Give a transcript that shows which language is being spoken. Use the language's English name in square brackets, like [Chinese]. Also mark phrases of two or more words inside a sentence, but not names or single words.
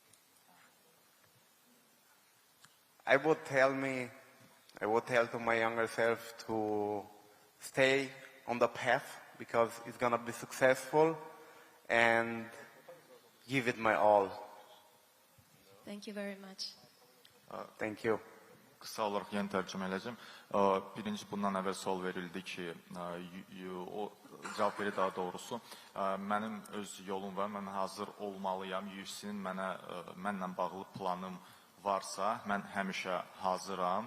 [English] I would tell to my younger self to stay on the path because it's going to be successful and give it my all. Thank you very much. Thank you. [Azerbaijani] Qısa olaraq yeni tərcümə edəcəm. Birinci, bundan əvvəl sual verildi ki, o cavab verir daha doğrusu. Mənim öz yolum var, mən hazır olmalıyam. UFC-nin mənlə bağlı planım varsa, mən həmişə hazıram.